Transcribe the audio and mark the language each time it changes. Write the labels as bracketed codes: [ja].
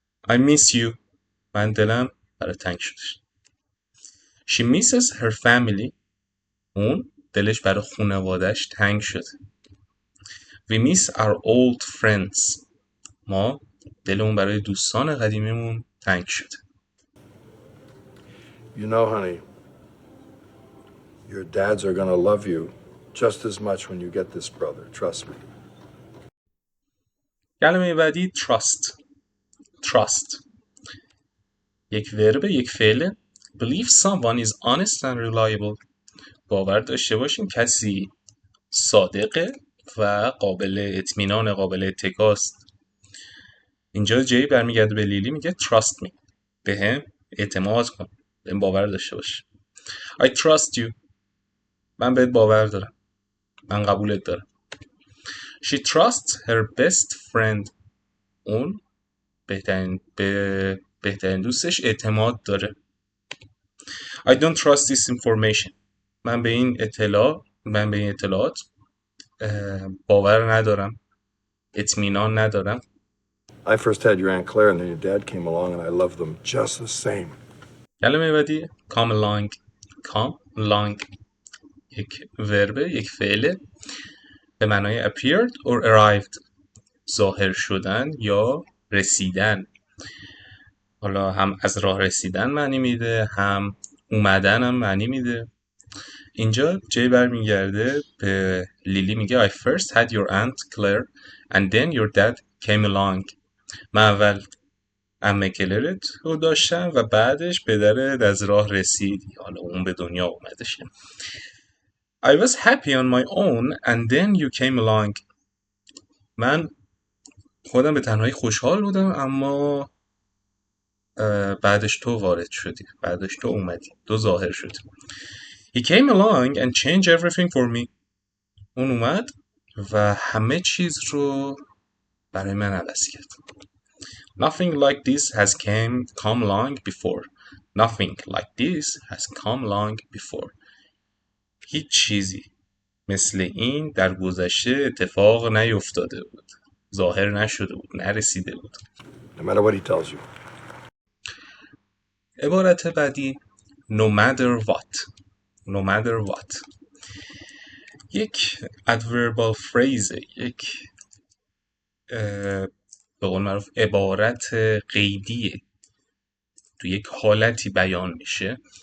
[en] I miss you. [fa] من دلم برای تنگ شدش. [en] She misses her family. [fa] اون دلش برای خانواده‌اش تنگ شد. [en] We miss our old friends. [fa] ما دلمون برای دوستان قدیمیمون تنگ شد. [en] You know, honey, your dads are gonna love you just as much when you get this brother. Trust me. [fa] کلمه بعدی trust. trust. یک ورب، یک فعل. [en] Believe someone is honest and reliable. [fa] باور داشته باشین کسی صادقه و قابل اطمینان، قابل اتکاست. اینجا جی برمیگرده به لیلی میگه [en] trust me. [fa] به هم اعتماد کن. به هم باور داشته باش. [en] I trust you. [fa] من بهت باور دارم. من قبولت دارم. [en] She trusts her best friend. [fa] اون به بهترین دوستش اعتماد داره. [en] I don't trust this information. [fa] من به این اطلاعات باور ندارم. اطمینان ندارم. [en] I first had your Aunt Claire and then your dad came along and I loved them just the same. [fa] کلمه بعدی [en] come along. come along. [fa] یک ورب، یک فعل به معنای [en] appeared or arrived. [fa] ظاهر شدن یا رسیدن. حالا هم از راه رسیدن معنی میده، هم اومدن هم معنی میده. اینجا جی برمیگرده به لیلی میگه [en] I first had your aunt Claire and then your dad came along. [fa] من اول عمه کلرت رو داشتم و بعدش پدرت از راه رسید. حالا اون به دنیا اومدش. [en] I was happy on my own and then you came along. [fa] من خودم به تنهایی خوشحال بودم اما بعدش تو وارد شدی، بعدش تو اومدی، تو ظاهر شدی. [en] He came along and changed everything for me. [fa] اون اومد و همه چیز رو برای من عوض کرد. [en] Nothing like this has come long before. Nothing like this has come long before. [fa] هیچ چیزی مثل این در گذشته اتفاق نیفتاده بود. ظاهر نشده بود. نرسیده بود. [en] No matter what he tells you. [fa] عبارت بعدی [en] no matter what. No matter what. [fa] یک [en] adverbal phrase، [fa] یک به قول معروف عبارت قیدیه، تو یک حالتی بیان میشه.